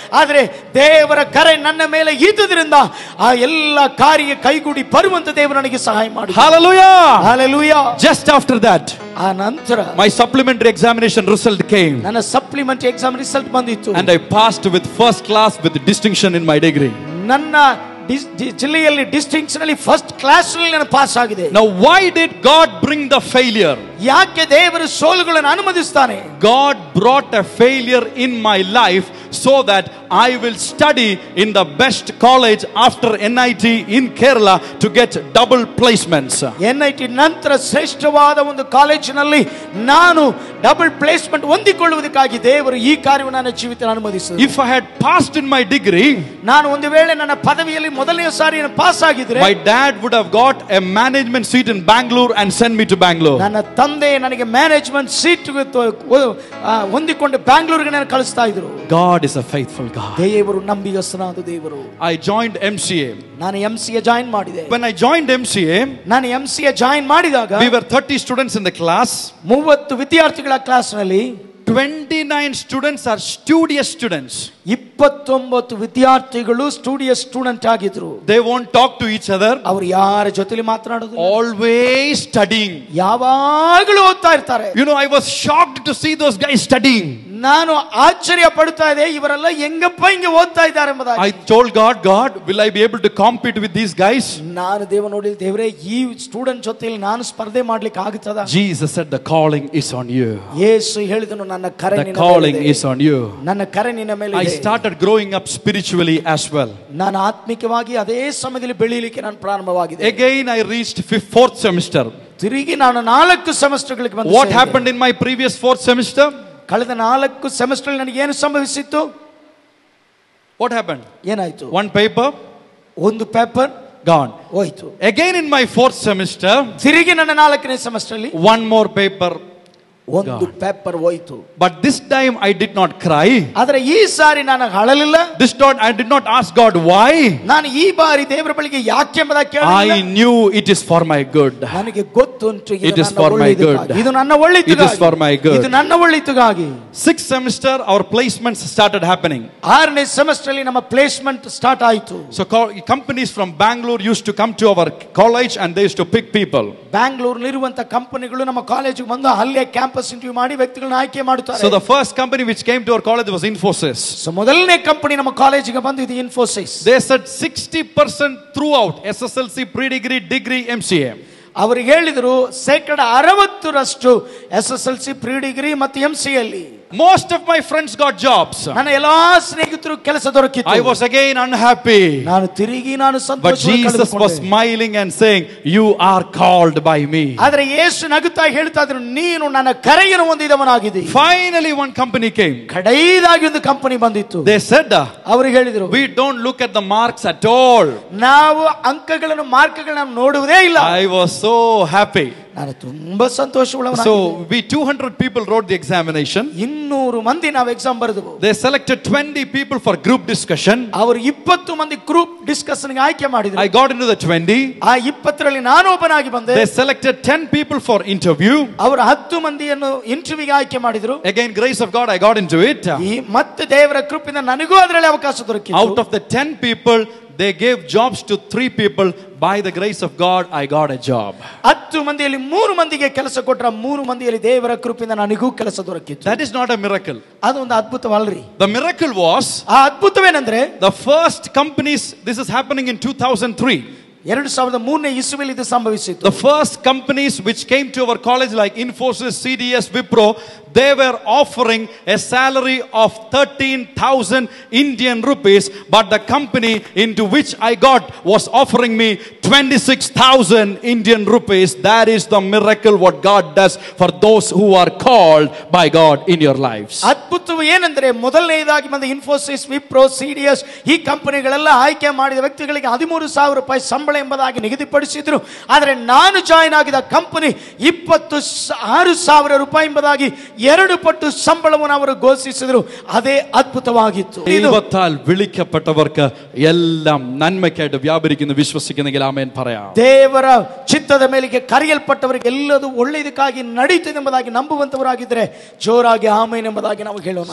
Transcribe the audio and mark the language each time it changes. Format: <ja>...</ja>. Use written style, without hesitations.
<kn>ಆದರೆ ದೇವರ ಕರೆ ನನ್ನ ಮೇಲೆ ಇದ್ದುದರಿಂದ ಆ ಎಲ್ಲ ಕಾರ್ಯ ಕೈಗೂಡಿ ಬರುವಂತ ದೇವರು ನನಗೆ ಸಹಾಯ ಮಾಡಿ.</kn> <en>Hallelujah. Hallelujah. Just after that,</en> <kn>ಆ ನಂತರ</kn> <en>my supplementary examination result came.</en> <kn>ನನ್ನ ಸಪ್ಲಿಮೆಂಟರಿ ಎಕ್ಸಾಮ್ ರಿಸಲ್ಟ್ ಬಂದಿತ್ತು.</kn> <en>And I passed with first class with distinction in my degree.</en> <kn>ನನ್ನ ಜಿಲ್ಲೆಯಲ್ಲಿ ಡಿಸ್ಟಿಂಕ್ಷನ್ ಅಲ್ಲಿ ಫಸ್ಟ್ ಕ್ಲಾಸ್ ನಲ್ಲಿ ನಾನು ಪಾಸ್ ಆಗಿದೆ.</kn> <en>Now why did God bring the failure?</en> <kn>ಯಾಕೆ ದೇವರು ಸೋಲುಗಳನ್ನು ಅನುಮತಿಸ್ತಾನೆ?</kn> <en>God brought a failure in my life so that I will study in the best college after NIT in Kerala to get double placements.</en> <kn>NIT ನಂತರ ಶ್ರೇಷ್ಠವಾದ ಒಂದು ಕಾಲೇಜಿನಲ್ಲಿ ನಾನು double placement ಹೊಂದಿಕೊಳ್ಳುವುದಕ್ಕಾಗಿ ದೇವರು ಈ ಕಾರ್ಯವನ್ನು ನನ್ನ ಜೀವಿತದಲ್ಲಿ ಅನುಮತಿಸಿದರು.</kn> <en>If I had passed in my degree,</en> <kn>ನಾನು ಒಂದು ವೇಳೆ ನನ್ನ ಪದವಿಯಲ್ಲಿ ಮೊದಲನೇ ಸಾರಿ ಪಾಸ್ ಆಗಿದ್ರೆ,</kn> <en>my dad would have got a management seat in Bangalore and sent me to Bangalore.</en> <kn>ನನ್ನ ತಂದೆ ನನಗೆ ಮ್ಯಾನೇಜ್ಮೆಂಟ್ ಸೀಟ್ ಹೊಂದಿಕೊಂಡು ಬ್ಯಾಂಗ್ಳೂರಿಗೆ ನಾನು ಕಳಿಸ್ತಾ ಇದ್ರು.</kn> <en>God is a faithful God.</en> <kn>ದೇವರು ನಂಬಿಗಸ್ತನಾದ ದೇವರು.</kn> <en>I joined MCA.</en> <kn>ನಾನು MCA ಜಾಯಿನ್ ಮಾಡಿದೆ.</kn> <en>When I joined MCA,</en> <kn>ನಾನು MCA ಜಾಯಿನ್ ಮಾಡಿದಾಗ</kn> <en>we were 30 students in the class.</en> <kn>30 ವಿದ್ಯಾರ್ಥಿಗಳ ಕ್ಲಾಸ್ ನಲ್ಲಿ</kn> <en>29 students are studious students.</en> <kn>29 ವಿದ್ಯಾರ್ಥಿಗಳು ಸ್ಟೂಡಿಯಸ್ ಸ್ಟೂಡೆಂಟ್ ಆಗಿದ್ರು.</kn> <en>They won't talk to each other.</en> <kn>ಅವರು ಯಾರ ಜೊತೆಲಿ ಮಾತನಾಡೋದು,</kn> <en>always studying.</en> <kn>ಯಾವಾಗಲೂ ಓದ್ತಾ ಇರ್ತಾರೆ.</kn> <en>You know, I was shocked to see those guys studying.</en> <kn>ನಾನು ಆಶ್ಚರ್ಯ ಪಡುತ್ತಾ ಇದೆ, ಇವರೆಲ್ಲ ಹೆಂಗಪ್ಪ ಹಿಂಗೆ ಓದ್ತಾ ಇದ್ದಾರೆ ಎಂಬುದಾಗಿ.</kn> <en>I told God, will I be able to compete with these guys?</en> <kn>ನಾನು ದೇವ ನೋಡಿ, ದೇವರೇ, ಈ ಸ್ಟೂಡೆಂಟ್ ಜೊತೆಲಿ ನಾನು ಸ್ಪರ್ಧೆ ಮಾಡ್ಲಿಕ್ಕೆ ಆಗುತ್ತದಾ?</kn> <en>Jesus said, the calling is on you.</en> <kn>ಯೇಸು ಹೇಳಿದನು, ನನ್ನ ಕರೆ ನಿನ್ನ ಮೇಲೆ ಇದೆ.</kn> <en>The calling is on you.</en> <kn>ನನ್ನ ಕರೆ ನಿನ್ನ ಮೇಲೆ ಇದೆ.</kn> <en>I started growing up spiritually as well.</en> <kn>ನಾನು ಆತ್ಮಿಕವಾಗಿ ಅದೇ ಸಮಯದಲ್ಲಿ ಬೆಳೆಯಲಿಕ್ಕೆ ನಾನು ಪ್ರಾರಂಭವಾಗಿದೆ.</kn> <en>Again I reached 4th semester.</en> <kn>ತಿರುಗಿ ನಾನು 4 ಸೆಮಿಸ್ಟರ್ಗಳಿಗೆ ಬಂದೆ.</kn> <en>What happened in my previous 4th semester?</en> <kn>ಕಳೆದ 4 ಸೆಮಿಸ್ಟರ್ ನನಗೆ ಏನು ಸಂಭವಿಸಿತ್ತು?</kn> <en>What happened?</en> <kn>ಏನಾಯ್ತು?</kn> <en>One paper,</en> <kn>ಒಂದು ಪೇಪರ್</kn> <en>gone.</en> <kn>ಹೋಯ್ತು.</kn> <en>Again in my 4th semester,</en> <kn>ತಿರುಗಿ ನನ್ನ 4ನೇ ಸೆಮಿಸ್ಟರ್ ಅಲ್ಲಿ</kn> <en>one more paper,</en> <kn>ಒಂದು ಪೇಪರ್ ಹೋಯ್ತು.</kn> <en>But this time I did not cry.</en> <kn>ಆದರೆ ಈ ಸಾರಿ ನಾನು ಅಳಲಿಲ್ಲ.</kn> <en>This time I did not ask God why.</en> <kn>ನಾನು ಈ ಬಾರಿ ದೇವರ ಬಳಿಗೆ ಯಾಕೆ ಎಂಬುದಾಗಿ ಕೇಳಲಿಲ್ಲ.</kn> <en>I knew it is for my good.</en> <kn>ನನಗೆ ಗೊತ್ತುಂಟು</kn> <en>it is for my good.</en> <kn>ಇದು ನನ್ನ ಒಳ್ಳೆಯದಕ್ಕಾಗಿ.</kn> <en>It is for my good.</en> <kn>ಇದು ನನ್ನ ಒಳ್ಳೆಯದಕ್ಕಾಗಿ.</kn> <en>6th semester our placements started happening.</en> <kn>6ನೇ semester ಅಲ್ಲಿ ನಮ್ಮ ಪ್ಲೇಸ್ಮೆಂಟ್ ಸ್ಟಾರ್ಟ್ ಆಯಿತು.</kn> <en>So companies from Bangalore used to come to our college and they used to pick people.</en> <kn>ಬ್ಯಾಂಗ್ಳೂರ್ನಲ್ಲಿರುವಂತ ಕಂಪನಿಗಳು ನಮ್ಮ ಕಾಲೇಜಿಗೆ ಬಂದು ಅಲ್ಲೇ ಕ್ಯಾಂಪಸ್ ಇಂಟರ್ವ್ಯೂ ಮಾಡಿ ವ್ಯಕ್ತಿಗಳನ್ನು ಆಯ್ಕೆ ಮಾಡುತ್ತಾರೆ.</kn> <en>So the first company which came to our college was Infosys.</en> <kn>So ಮೊದಲನೇ ಕಂಪನಿ ನಮ್ಮ ಕಾಲೇಜಿಗೆ ಬಂದು ಇದು Infosys.</kn> <en>They said 60% throughout SSLC, pre-degree, degree, MCA.</en> <kn>ಅವರಿಗೆ ಹೇಳಿದರು 60% SSLC, pre-degree ಮತ್ತು MCA ಅಲ್ಲಿ.</kn> <en>Most of my friends got jobs.</en> <kn>ನನ್ನ ಎಲ್ಲಾ ಸ್ನೇಹಿತರು ಕೆಲಸ ದೊರಕಿತು.</kn> <en>I was again unhappy.</en> <kn>ನಾನು ತಿರುಗಿ ನಾನು ಸಂತೋಷ.</kn> <en>But Jesus was smiling and saying, you are called by me.</en> <kn>ಆದರೆ ಯೇಸು ನಗುತ್ತಾ ಹೇಳ್ತಾ ಇದ್ರು, ನೀನು ನನ್ನ ಕರೆಯನ್ನು ಹೊಂದಿದವನಾಗಿದ್ದೀ.</kn> <en>Finally one company came.</en> <kn>ಕಡೆಯದಾಗಿ ಒಂದು ಕಂಪನಿ ಬಂದಿತ್ತು.</kn> <en>They said,</en> <kn>ಅವರು ಹೇಳಿದರು,</kn> <en>we don't look at the marks at all.</en> <kn>ನಾವು ಅಂಕಗಳನ್ನು ಮಾರ್ಕ್ಗಳನ್ನು ನೋಡುವುದೇ ಇಲ್ಲ.</kn> <en>I was so happy.</en> <kn>ನಾನು ತುಂಬಾ ಸಂತೋಷವುಳ್ಳವನಾಗಿದ್ದೆ.</kn> <en>So we 200 people wrote the examination.</en> <kn>200 ಮಂದಿ ನಾವು exam ಬರೆದೆವು.</kn> <en>They selected 20 people for group discussion.</en> <kn>ಅವರು 20 ಮಂದಿ ಗ್ರೂಪ್ ಡಿಸ್ಕಷನ್ ಗೆ ಆಯ್ಕೆ ಮಾಡಿದರು.</kn> <en>I got into the 20.</en> <kn>ಆ 20 ರಲ್ಲಿ ನಾನು ಒಬ್ಬನಾಗಿ ಬಂದೆ.</kn> <en>They selected 10 people for interview.</en> <kn>ಅವರು 10 ಮಂದಿಯನ್ನು ಇಂಟರ್ವ್ಯೂಗೆ ಆಯ್ಕೆ ಮಾಡಿದರು.</kn> <en>Again grace of God I got into it.</en> <kn>ಈ ಮತ್ತೆ ದೇವರ ಕೃಪೆಯಿಂದ ನನಗೂ ಅದರಲ್ಲಿ ಅವಕಾಶ ದೊರಕಿತು.</kn> <en>Out of the 10 people they gave jobs to 3 people. By the grace of God I got a job.</en> <kn>10 ಮಂದಿಯಲ್ಲಿ 3 ಮಂದಿಗೆ ಕೆಲಸ ಕೊಟ್ಟರ 3 ಮಂದಿಯಲ್ಲಿ ದೇವರ ಕೃಪೆಯಿಂದ ನನಗೂ ಕೆಲಸ ದೊರಕಿತು.</kn> <en>That is not a miracle.</en> <kn>ಅದು ಒಂದು ಅದ್ಭುತವಲ್ಲರಿ.</kn> <en>The miracle was,</en> <kn>ಆ ಅದ್ಭುತವೇನೆಂದ್ರೆ,</kn> <en>the first companies, this is happening in 2003.</en> <kn>2003ನೇ ಇಸುವಿನಲ್ಲಿ ಇದು ಸಂಭವಿಸಿತು.</kn> <en>The first companies which came to our college like Infosys, CDS, Wipro, they were offering a salary of 13,000 Indian rupees, but the company into which I got was offering me 26,000 Indian rupees. That is the miracle what God does for those who are called by God in your lives.</en> <kn>ಅದ್ಭುತವು ಏನಂದ್ರೆ, ಮೊದಲನೇದಾಗಿ ಬಂದ Infosys, Wipro, CDS ಈ ಕಂಪನಿಗಳೆಲ್ಲ ಆಯ್ಕೆ ಮಾಡಿದ ವ್ಯಕ್ತಿಗಳಿಗೆ 13,000 ರೂಪಾಯಿ ಸಂಬಳ ಎಂಬುದಾಗಿ ನಿಗದಿಪಡಿಸಿದ್ರು. ಆದರೆ ನಾನು ಜಾಯಿನ್ ಆಗಿದ ಕಂಪನಿ 26,000 ರೂಪಾಯಿ ಎಂಬುದಾಗಿ 2 ಪಟ್ಟು ಸಂಬಳವನ್ನು ಅವರು ಘೋಷಿಸಿದ್ರು. ಅದೇ അത്ഭുതമാകിತ್ತು.</kn> <ml>ദൈവത്താൽ വിളിക്കപ്പെട്ടവർക്ക് എല്ലാം നന്മയ്ക്കായിട്ട് വ്യാപരിക്കുന്നു വിശ്വസിക്കുന്നെങ്കിൽ ആമേൻ പറയാം.</ml> <kn>ದೇವರ ಚಿತ್ತದ ಮೇಲೆಗೆ ಕರೆಯಲ್ಪಟ್ಟವರಿಗೆ ಎಲ್ಲದೂ ಒಳ್ಳೆಯದಕ್ಕಾಗಿ ನಡೆಯುತ್ತದೆ ಎಂಬುದಾಗಿ ನಂಬುವಂತವರಾಗಿದ್ದರೆ ಜೋರಾಗಿ ಆಮೇನ್ ಎಂಬುದಾಗಿ ನಾವು ಹೇಳೋಣ.</kn>